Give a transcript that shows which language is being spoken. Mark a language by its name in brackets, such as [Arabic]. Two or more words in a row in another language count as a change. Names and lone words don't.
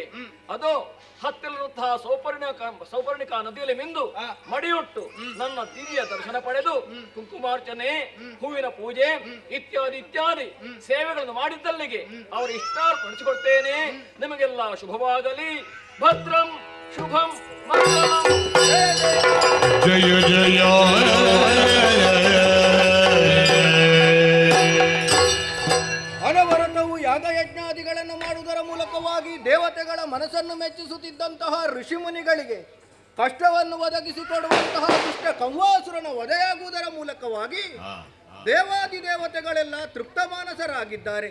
[Kannada] ಅದು ಹತ್ತಿರದಂತಹ ಸೌಪರ್ಣಿಕಾ ನದಿಯಲ್ಲಿ ಮಿಂದು ಮಡಿಯುಟ್ಟು ನನ್ನ ದಿವ್ಯ ದರ್ಶನ ಪಡೆದು ಕುಂಕುಮಾರ್ಚನೆ, ಹೂವಿನ ಪೂಜೆ ಇತ್ಯಾದಿ ಇತ್ಯಾದಿ ಸೇವೆಗಳನ್ನು ಮಾಡಿದ್ದಲ್ಲಿಗೆ ಅವರ ಇಷ್ಟಾರ್ಪಡಿಸಿಕೊಡ್ತೇನೆ. ನಿಮಗೆಲ್ಲ ಶುಭವಾಗಲಿ. ಭದ್ರಂ ಶುಭಂ ಮಂಗಲಂ. ಜಯ ಜಯ ಅನವರತವು ಯಾಗಯಜ್ಞಾದಿಗಳನ್ನು ಮಾಡುವುದರ ಮೂಲಕವಾಗಿ ದೇವತೆಗಳ ಮನಸ್ಸನ್ನು ಮೆಚ್ಚಿಸುತ್ತಿದ್ದಂತಹ ಋಷಿಮುನಿಗಳಿಗೆ ಕಷ್ಟವನ್ನು ಒದಗಿಸಿಕೊಡುವಂತಹ ದುಷ್ಟ ಕಂವಾಸುರನ ವಧೆಯಾಗುವುದರ ಮೂಲಕವಾಗಿ ದೇವಾದಿದೇವತೆಗಳೆಲ್ಲ ತೃಪ್ತ ಮಾನಸರಾಗಿದ್ದಾರೆ.